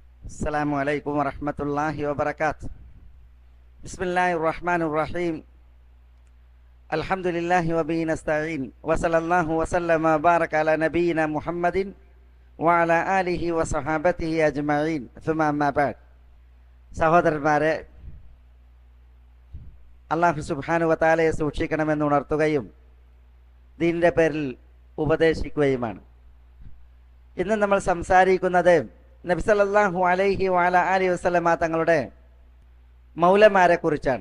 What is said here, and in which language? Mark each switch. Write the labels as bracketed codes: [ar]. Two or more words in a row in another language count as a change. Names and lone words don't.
[ar] السلام عليكم ورحمة الله وبركاته. بسم الله الرحمن الرحيم. الحمد لله وبه نستعين وصلى الله وسلم وبارك على نبينا محمد وعلى آله وصحابته أجمعين ثم أما بعد. [ml] സഹോദരന്മാരെ, [ar] الله سبحانه وتعالى [ml] സൂക്ഷിക്കണമെന്ന് ഉണർത്തുകയും ദീനിന്റെ പേരിൽ ഉപദേശിക്കുകയുമാണ്. ഇന്ന് നമ്മൾ സംസാരിക്കുന്നത് നബി [ar] صلى الله عليه وعليه وسلم [ml] തങ്ങളുടെ മൗലമാരെ കുറിച്ചാണ്.